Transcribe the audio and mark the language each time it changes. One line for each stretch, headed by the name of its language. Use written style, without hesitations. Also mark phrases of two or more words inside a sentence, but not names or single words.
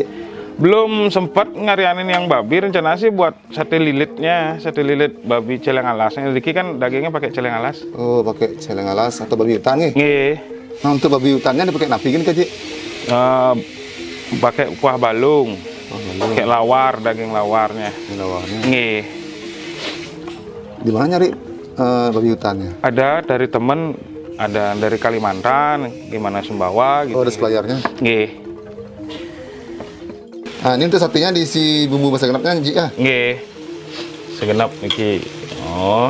Indonesian: Belum sempat ngarianin yang babi, rencana sih buat sate lilitnya, sate lilit babi celeng alasnya. Riki kan dagingnya pakai celeng alas. Oh, pakai celeng alas atau babi hutan nih. Nggih. Nah, untuk babi hutannya dipakai napi gini, Ji? Pakai kuah balung. Pakai lawar, daging lawarnya. Ini lawarnya. Nggih. Di mana nyari babi hutannya? Ada dari temen, ada dari Kalimantan, gimana Sumbawa gitu. Oh, ada suppliernya. Nggih. Nah, ini untuk satenya diisi bumbu masak genapnya, Ji, ya? Nggih. Segenap iki. Oh.